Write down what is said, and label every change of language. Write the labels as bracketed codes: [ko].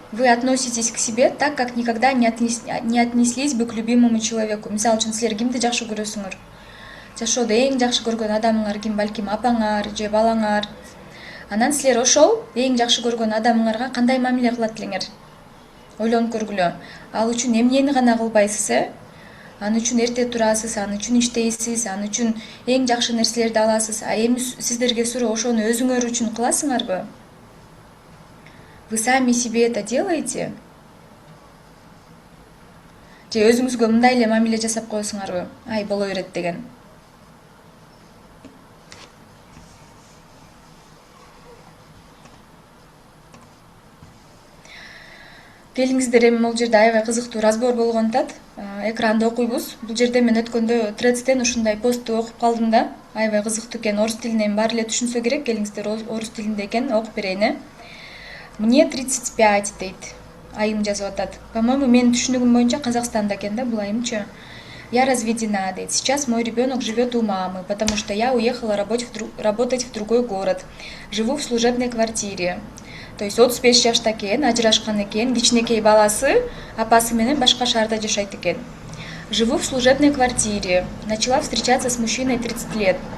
[ru] Вы относитесь к себе так, как никогда не отнеслись бы к любимому человеку. [ky] Мисалы үчүн силер кимди жакшы көрөсүңөр? Жашоодо эң жакшы көргөн адамыңар ким? Балким апаңар же балаңар. Анан силер ошол эң жакшы көргөн адамыңарга кандай мамиле кылат элеңер? Ойлонуп көргүлө. Ал үчүн эмнени гана кылбайсыз, Ан үчүн эрте турасыз, ан үчүн иштейсиз, ан үчүн эң жакшы нерселерди аласыз. А эми сиздерге суроо, ошону өзүңөр үчүн кыласыңарбы? [ru] Вы сами себе это делаете? [ky] Же өзүңүзгө мындай эле мамиле жасап коесуңарбы? Боло берет деген. Келиңиздер, эми бул жерде аябай кызыктуу разбор болгон атат. Экранды окуйбуз. Бул жерде мен өткөндө Threads'тен ушундай постту окуп калдым да. Аябай кызыктуу экен. Орус тилинен баары эле түшүнсө керек. Келиңиздер, орус тилинде экен, окуп берейин. [ru] Мне 35 [ky] дейт. Айым жазып атат. По-моему, менин түшүнүгүм боюнча Казакстанда экен да бул айымчы. [ru] Я разведена, дейт. Сейчас мой ребенок живет у мамы, потому что я уехала работать в другой город. Живу в служебной квартире. То есть [ky] 35 жашта экен, ажырашкан экен, кичинекей баласы, апасы менен башка шаарда жашайт экен. [ru] Живу в служебной квартире. Начала встречаться с мужчиной 30 лет.